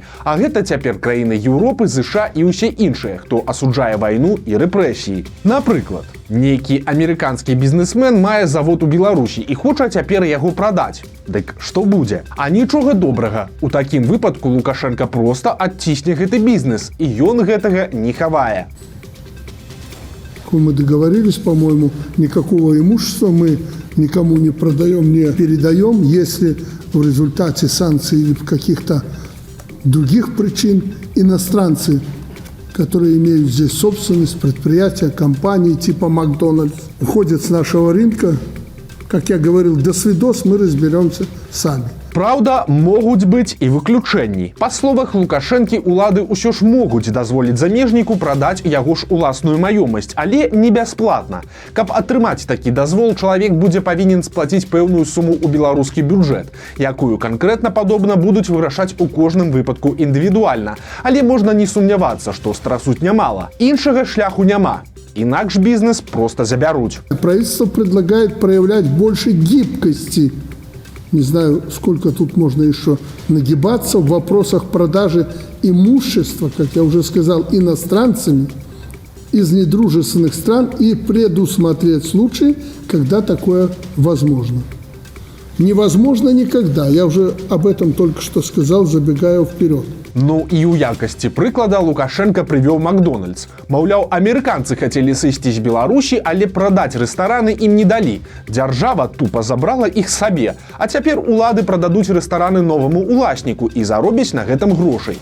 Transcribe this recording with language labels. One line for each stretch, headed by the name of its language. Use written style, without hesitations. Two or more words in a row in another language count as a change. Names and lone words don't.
Belarusian: А гэта цяпер краіны Еўропы, ЗША і ўсе іншыя, хто асуджае вайну і рэпрэсіі. Напрыклад, нейкі амерыканскі бізнесмен мае завод у Беларусі і хоча цяпер яго прадаць. Дык што будзе? А нічога добрага. У такім выпадку Лукашенко проста адцісне гэты бізнес, і ён гэтага не хавае.
Russian: Мы договорились, по-моему, никакого имущества мы никому не продаем, не передаем, если в результате санкций или каких-то других причин иностранцы, которые имеют здесь собственность, предприятия, компании типа Макдональдс, уходят с нашего рынка. Как я говорил, до свидос, мы разберемся сами.
Belarusian: Праўда, могуць быць і выключэнні. Па словах Лукашэнкі, улады ўсё ж могуць дазволіць замежніку прадаць яго ж уласную маёмасць, але не бясплатна. Каб атрымаць такі дазвол, чалавек будзе павінен сплаціць пэўную суму ў беларускі бюджэт, якую канкрэтна падобна будуць вырашаць у кожным выпадку індывідуальна. Але можна не сумнявацца, што страсуць нямала. Іншага шляху няма. Инакш
Russian: бизнес просто заберут. Правительство предлагает проявлять больше гибкости. Не знаю, сколько тут можно еще нагибаться в вопросах продажи имущества, как я уже сказал, иностранцами из недружественных стран и предусмотреть случаи, когда такое возможно. Невозможно никогда. Я уже об этом только что сказал, забегая вперед.
Belarusian: Ну і ў якасці прыклада Лукашенко прывёў Макдональдс. Маўляў, амерыканцы хацелі сысці з Беларусі, але прадаць рэстараны ім не далі. Дзяржава тупа забрала іх сабе. А цяпер улады прададуць рэстараны новаму уласніку і заробяць на гэтым грошай.